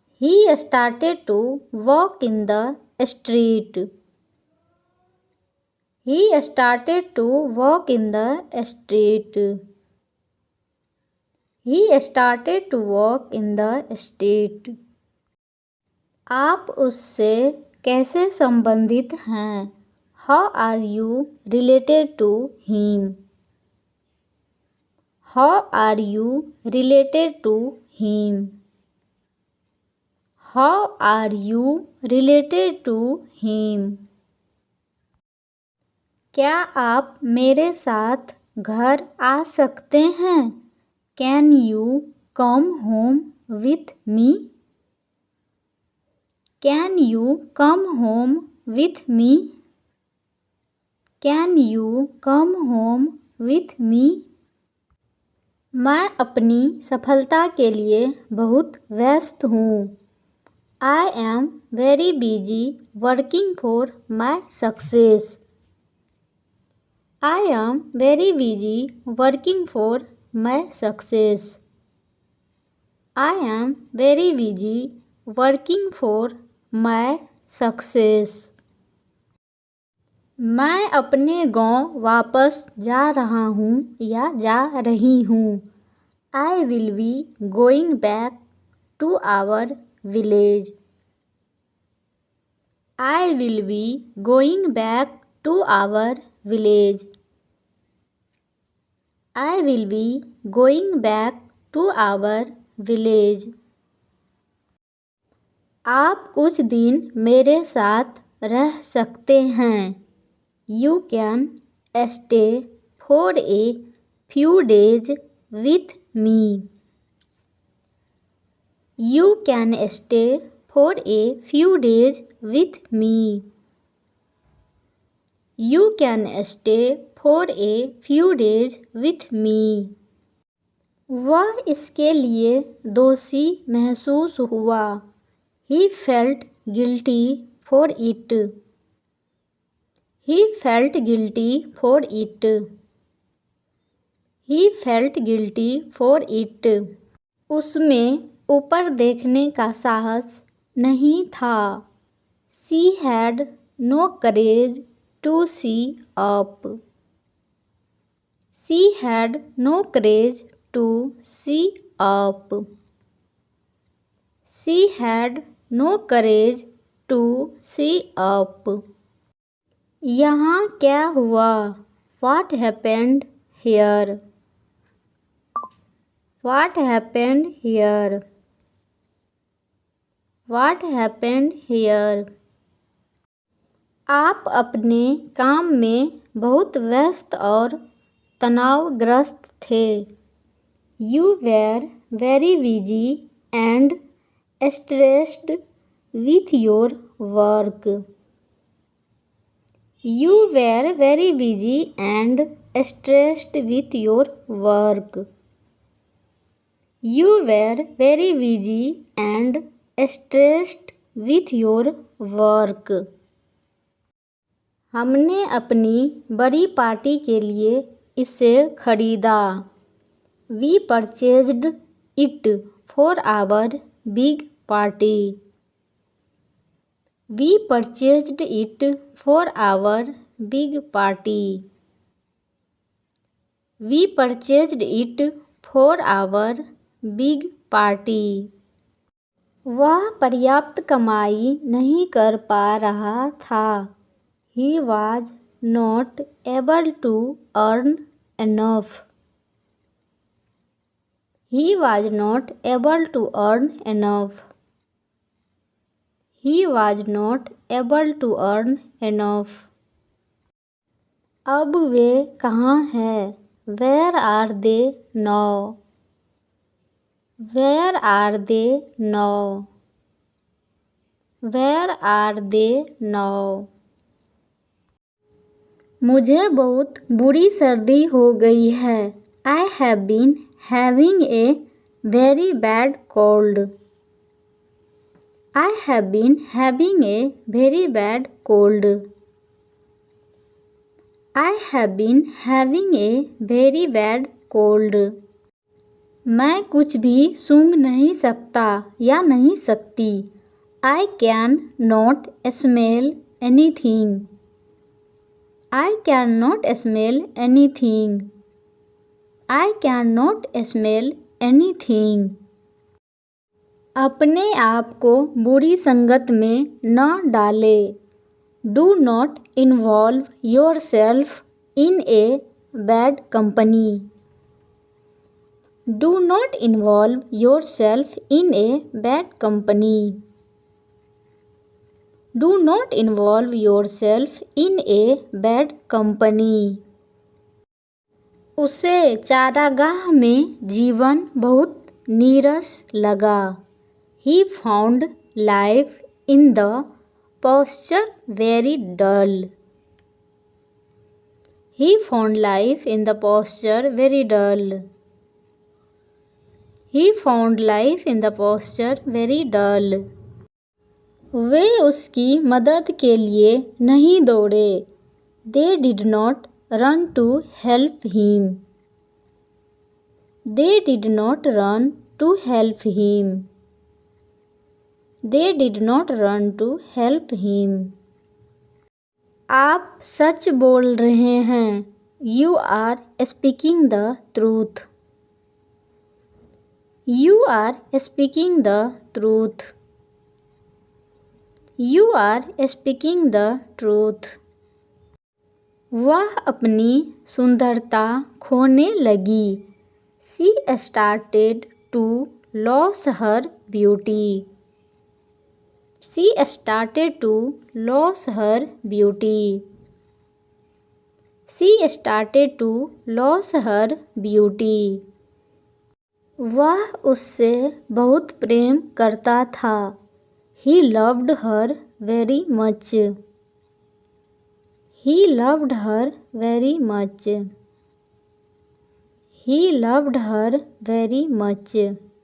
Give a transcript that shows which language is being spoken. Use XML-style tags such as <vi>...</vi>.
<en>He started to walk in the street. He started to walk in the street. He started to walk in the street.</en> <hi>आप उससे कैसे संबंधित हैं?</hi> <en>How are you related to him? How are you related to him? How are you related to him?</en> <hi>क्या आप मेरे साथ घर आ सकते हैं?</hi> <en>Can you come home with me? Can you come home with me? Can you come home with me?</en> <hi>मैं अपनी सफलता के लिए बहुत व्यस्त हूँ।</hi> <en>I am very busy working for my success. I am very busy working for my success. I am very busy working for my success.</en> <hi>मैं अपने गांव वापस जा रहा हूँ या जा रही हूँ।</hi> <en>I will be going back to our village. I will be going back to our village. I will be going back to our village.</en> <hi>आप कुछ दिन मेरे साथ रह सकते हैं।</hi> <en>You can stay for a few days with me. You can stay for a few days with me. You can stay for a few days with me.</en> <hi>वह इसके लिए दोषी महसूस हुआ।</hi> <en>He felt guilty for it. He felt guilty for it. He felt guilty for it.</en> <hi>उसमें ऊपर देखने का साहस नहीं था।</hi> <en>She had no courage to see up. She had no courage to see up. She had no courage to see up.</en> <hi>यहाँ क्या हुआ?</hi> <en>What happened here? What happened here? What happened here?</en> <hi>आप अपने काम में बहुत व्यस्त और तनावग्रस्त थे।</hi> <en>You were very busy and stressed with your work. You were very busy and stressed with your work. You were very busy and stressed with your work.</en> <hi>हमने अपनी बड़ी पार्टी के लिए इसे खरीदा।</hi> <en>We purchased it for our big party. We purchased it for our big party. We purchased it for our big party.</en> <hi>वह पर्याप्त कमाई नहीं कर पा रहा था।</hi> <en>He was not able to earn enough. He was not able to earn enough. He was not able to earn enough.</en> <hi>अब वे कहाँ हैं?</hi> <en>Where are they now? Where are they now? Where are they now?</en> <hi>मुझे बहुत बुरी सर्दी हो गई है।</hi> <en>I have been having a very bad cold. I have been having a very bad cold. I have been having a very bad cold.</en> <hi>मैं कुछ भी सूंघ नहीं सकता या नहीं सकती।</hi> <en>I can not smell anything. I cannot smell anything. I cannot smell anything.</en> <hi>अपने आप को बुरी संगत में न डालें।</hi> <en>Do not involve yourself in a bad company. Do not involve yourself in a bad company. Do not involve yourself in a bad company.</en> <hi>उसे चारागाह में जीवन बहुत नीरस लगा।</hi> <en>He found life in the posture very dull. He found life in the posture very dull. He found life in the posture very dull.</en> <hi>वे उसकी मदद के लिए नहीं दौड़े.</hi> <en>They did not run to help him. They did not run to help him. They did not run to help him.</en> <hi>आप सच बोल रहे हैं.</hi> <en>You are speaking the truth. You are speaking the truth. You are speaking the truth.</en> <hi>वह अपनी सुंदरता खोने लगी.</hi> <en>She started to lose her beauty. She started to lose her beauty. She started to lose her beauty.</en> <hi>वह उससे बहुत प्रेम करता था.</hi> <en>He loved her very much. He loved her very much. He loved her very much.</en>